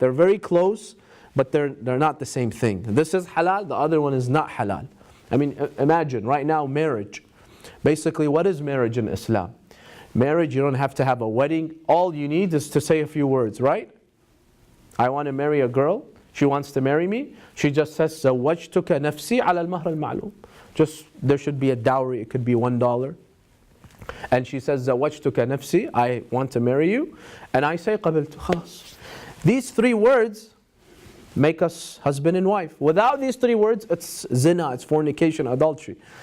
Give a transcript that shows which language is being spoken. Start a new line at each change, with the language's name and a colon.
English: They're very close, but they're not the same thing. This is halal, the other one is not halal. I mean, imagine right now marriage. Basically, what is marriage in Islam? Marriage, you don't have to have a wedding. All you need is to say a few words, right? I want to marry a girl. She wants to marry me. She just says,
Arabic: زَوَّجْتُكَ نَفْسِي عَلَى الْمَهْرِ الْمَعْلُومِ.
English: Just, there should be a dowry. It could be $1. And she says,
Arabic: زَوَّجْتُكَ نَفْسِي.
English: I want to marry you. And I say,
Arabic: قَبِلْتُ. خلاص.
English: These 3 words make us husband and wife. Without these 3 words, it's zina, it's fornication, adultery.